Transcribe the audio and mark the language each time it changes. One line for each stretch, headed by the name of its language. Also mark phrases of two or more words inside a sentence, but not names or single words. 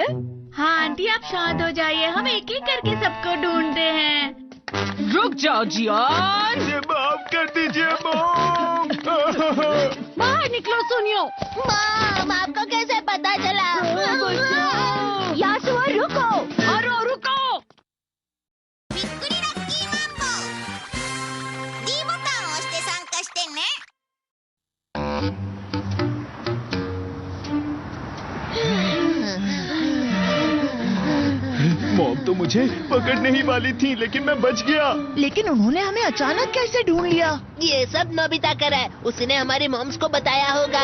Hindi: हाँ आंटी, आप शांत हो जाइए, हम एक एक करके सबको ढूंढते हैं। रुक जाओ जियान। मुझे माफ कर दीजिए मॉम। बाहर निकलो सुनियो। मॉम आपको कैसे पता चला? यासु रुको। हारुओ रुको।
Japanese: びっくりラッキーマンボウ D ボタンを押して参加してね。
Hindi: मॉम तो मुझे पकड़ने ही वाली थी, लेकिन मैं बच गया। लेकिन उन्होंने हमें अचानक कैसे ढूंढ लिया? ये सब नोबिता कर है। उसने हमारी मॉम्स को बताया होगा।